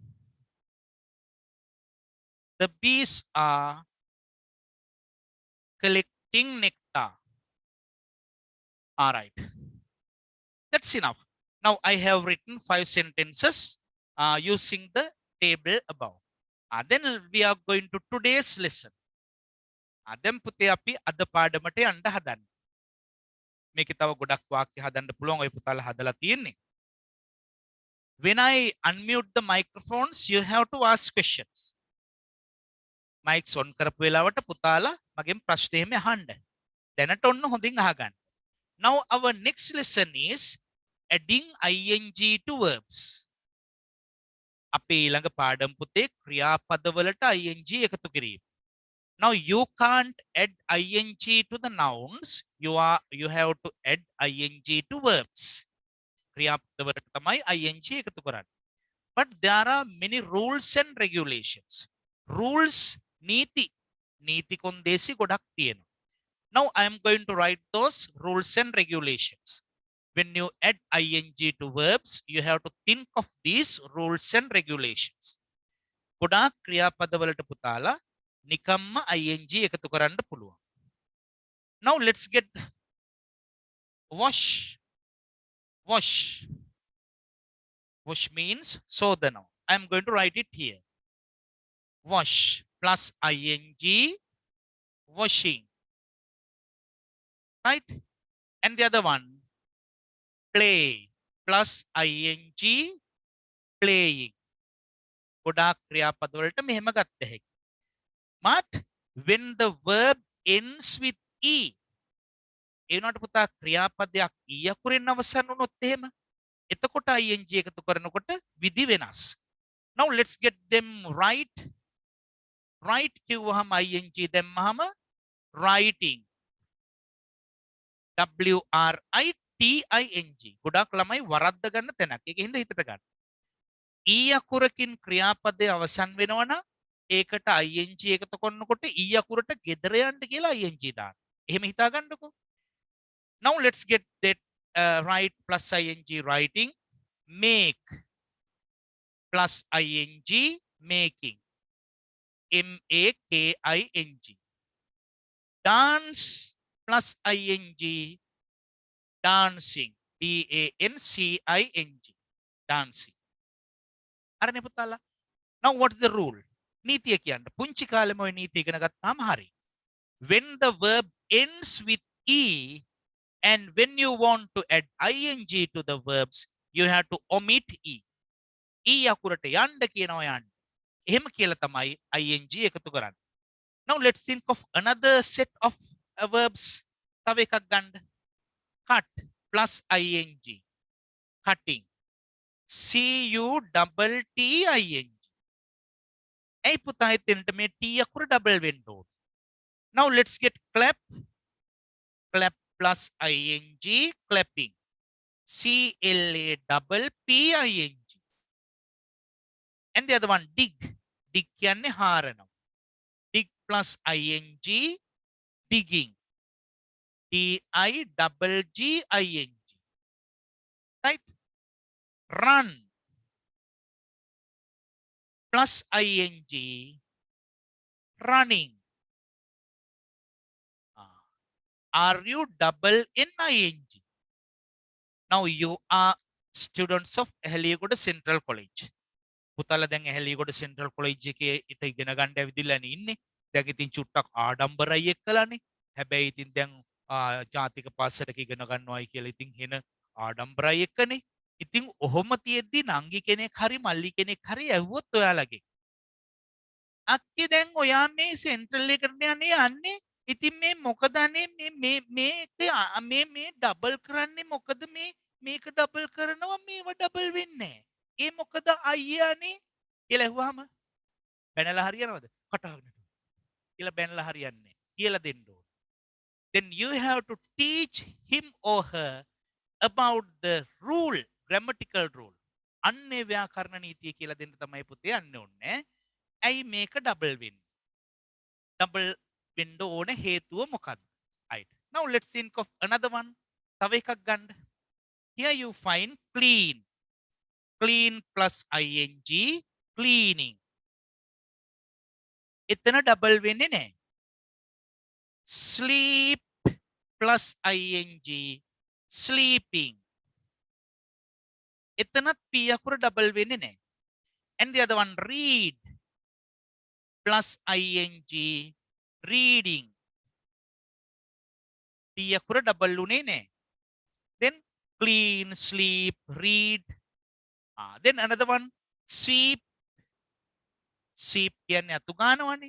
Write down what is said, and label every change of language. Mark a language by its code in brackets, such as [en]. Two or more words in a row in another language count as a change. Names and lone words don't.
[en] The bees are collecting nectar. All right. That's enough. Now I have written 5 sentences using the table above. Then we are going to today's lesson. [si] Then පුතේ අපි අද පාඩමට යන්න හදන්නේ. මේකේ තව ගොඩක් වාක්‍ය හදන්න පුළුවන් ඔය පුතාලා හදලා තියෙන්නේ. [en] When I unmute the microphones, you have to ask questions. Mics on [si] කරපු වෙලාවට පුතාලා මගෙන් ප්‍රශ්න එහෙම අහන්න. දැනට ඔන්න හොඳින් අහගන්න. [en] Now our next lesson is adding ing to verbs. [si] අපේ ඊළඟ පාඩම් පුතේ ක්‍රියාපදවලට ing එකතු කිරීම. [en] Now you can't add ing to the nouns. You have to add ing to verbs. [si] ක්‍රියාපදවලට තමයි ing එකතු කරන්නේ. [en] But there are many rules and regulations. [si] Rules නීති කොන්දේසි ගොඩක් තියෙනවා. [en] Now I am going to write those rules and regulations. When you add ing to verbs, you have to think of these rules and regulations. [si] ගොඩාක් ක්‍රියාපදවලට පුතාලා නිකම්ම ing එකතු කරන්න පුළුවන්. [en] Now let's get wash. Wash. Wash means සෝදනවා. I am going to write it here. wash plus ing, washing. Right? And the other one, play plus ing, playing. [si] ගොඩාක් ක්‍රියාපද වලට මෙහෙම ගත්ත හැකියි. [en] But when the verb ends with e, [si] ඒ වුණාට පුතා ක්‍රියාපදයක් e අකුරෙන් අවසන් වුණොත් එහෙම එතකොට ing එකතු කරනකොට විදි වෙනස්. [en] Now let's get them right. Right [si] කිව්වහම ing දැම්මහම [en] writing. W R I T I N G. [si] ගොඩාක් ළමයි වරද්ද ගන්න තැනක්. ඒක හින්දා හිතට ගන්න. e අකුරකින් ක්‍රියාපදයේ අවසන් වෙනවා නම් ඒකට ing එකතු කරනකොට e අකුරට ගෙදර යන්න කියලා ing දාන්න. එහෙම හිතා ගන්නකො. [en] Now let's get that right plus ing, writing. Make plus ing, making. MAKING. Dance plus ing, dancing. DANCING. Dancing. [si] අරනේ පුතාලා. [en] Now what's the rule? [si] නීතිය කියන්න. පුංචි කාලෙම ඔය නීතිය ඉගෙන ගත්තාම හරි. [en] When the verb ends with e and when you want to add ing to the verbs, you have to omit e. [si] e අකුරට යන්න කියනවා යන්න. එහෙම කියලා තමයි ing එකතු කරන්නේ. [en] Now let's think of another set of verbs. [si] තව එකක් ගන්න. [en] cut plus ing. cutting. CUTTING. [si] ඇයි පුතා එතනට මේ t අකුර double වෙන්න ඕන. [en] Now let's get clap. Clap plus ing, clapping. CLAPPING. And the other one, dig. [si] Dig කියන්නේ හාරනවා. [en] Dig plus ing, digging. DIGGING. Right? Run plus ing, running. RUNNING. Now you are students of Eheliyagoda Central College. [si] පුතාලා දැන් Eheliyagoda Central College එකේ ඊට ඉගෙන ගන්න ඇවිදලානේ ඉන්නේ. දැන් ඉතින් චුට්ටක් ආඩම්බරයි එක්කලානේ. හැබැයි ඉතින් දැන් ජාතික පාසලක ඉගෙන ගන්නවායි කියලා ඉතින් එන ආඩම්බරයි එක්කනේ. ඉතින් ඔහොම තියෙද්දි නංගි කෙනෙක් හරි මල්ලි කෙනෙක් හරි ඇහුවොත් ඔයාලගේ අක්කේ දැන් ඔයා මේ සෙන්ට්‍රල් එකට යන්නේ ඉතින් මේ මොකද අනේ මේ ඩබල් කරන්නේ මොකද මේක ඩබල් කරනවා මේව ඩබල් වෙන්නේ ඒ මොකද අයියානේ කියලා ඇහුවාම බැනලා හරියනවද කටහගෙන කියලා බැනලා හරියන්නේ කියලා දෙන්න ඕන. [en] Then you have to teach him or her about the rule, grammatical rule. [si] අන්නේ ව්‍යාකරණ නීතිය කියලා දෙන්න තමයි පුතේ යන්න ඕනේ. ඇයි මේක ඩබල් වෙන්නේ? ඩබල් වෙන්න ඕන හේතුව මොකක්ද? [en] Right. Now let's think of another one. [si] තව එකක් ගන්න. [en] Here you find clean. Clean plus ing, cleaning. [si] එතන ඩබල් වෙන්නේ නැහැ. [en] Sleep plus ing, sleeping. [si] එතනත් p අකුර ඩබල් වෙන්නේ නැහැ. [en] And the other one, read plus ing, reading. [si] p අකුර ඩබල් උනේ නැහැ. [en] Then clean, sleep, read. Then another one, sweep. Sweep [si] කියන්නේ අතු ගන්නවනේ.